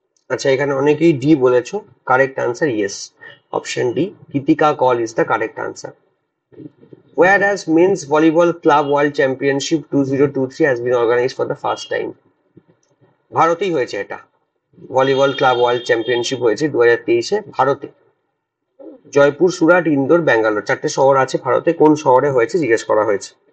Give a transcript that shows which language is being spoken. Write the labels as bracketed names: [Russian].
[Bangla] আচ্ছা, এখানে অনেকেই ডি বলেছো, [English] correct answer yes, [Bangla] option D, [English] Geetika Kaul is the correct answer. Whereas men's volleyball club world championship 2023 has been organized for the first time? [Bangla] ভারতেই হয়েছে এটা। Volleyball club world championship হয়েছে 2023-এ ভারতে। জয়পুর, সুরাট, ইন্দোর, ব্যাঙ্গালোর, 4টে শহর আছে ভারতে, কোন শহরে হয়েছে জিজ্ঞেস করা হয়েছে।